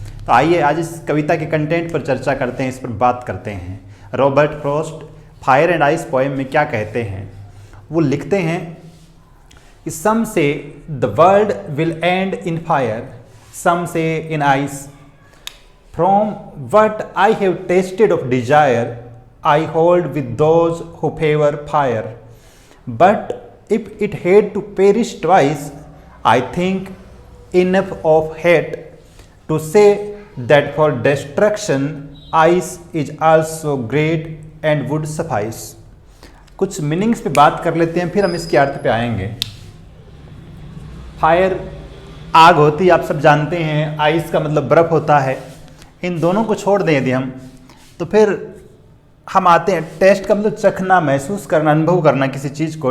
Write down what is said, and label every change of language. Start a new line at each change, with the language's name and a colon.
Hindi: तो आइए आज इस कविता के कंटेंट पर चर्चा करते हैं, इस पर बात करते हैं। Robert Frost fire and ice poem में क्या कहते हैं। वो लिखते हैं,
English: Some say the world will end in fire, some say in ice. From what I have tasted of desire, I hold with those who favor fire. But if it had to perish twice, I think enough of hate to say that for destruction ice is also great and would suffice.
Hindi: कुछ meanings पे बात कर लेते हैं, फिर हम इसके अर्थ पे आएंगे। फायर आग होती है, आप सब जानते हैं। आइस का मतलब बर्फ़ होता है। इन दोनों को छोड़ दें यदि हम, तो फिर हम आते हैं टेस्ट का मतलब चखना, महसूस करना, अनुभव करना किसी चीज़ को।